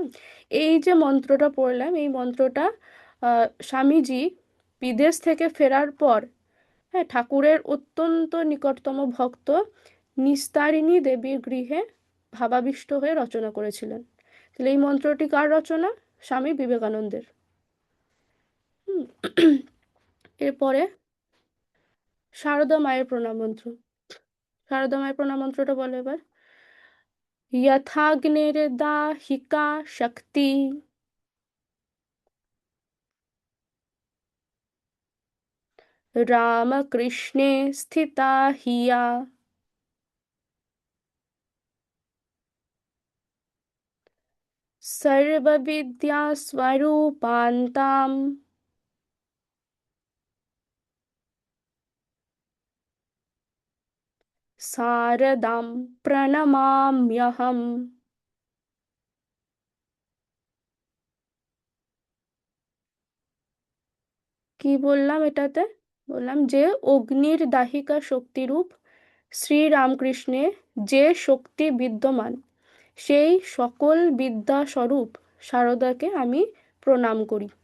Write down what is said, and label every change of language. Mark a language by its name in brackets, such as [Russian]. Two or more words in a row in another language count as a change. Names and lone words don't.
[Bangla] এই যে মন্ত্রটা পড়লাম, এই মন্ত্রটা স্বামীজি বিদেশ থেকে ফেরার পর, হ্যাঁ, ঠাকুরের অত্যন্ত নিকটতম ভক্ত নিস্তারিণী দেবীর গৃহে ভাবাবিষ্ট হয়ে রচনা করেছিলেন। তাহলে এই মন্ত্রটি কার রচনা? স্বামী বিবেকানন্দের। হুম। এরপরে শারদা মায়ের প্রণাম মন্ত্র। শারদা মায়ের প্রণাম মন্ত্রটা বলো এবার। [Sanskrit] यथाग्निर्दाहिका शक्ति रामकृष्णे स्थिता हिया सर्वविद्यास्वरूपान्तां शारदां प्रणमाम्यहम्। [Bangla] কি বললাম এটাতে? বললাম যে অগ্নির দাহিকা শক্তিরূপ শ্রী রামকৃষ্ণে যে শক্তি বিদ্যমান, সেই সকল বিদ্যা স্বরূপ শারদাকে আমি প্রণাম করি।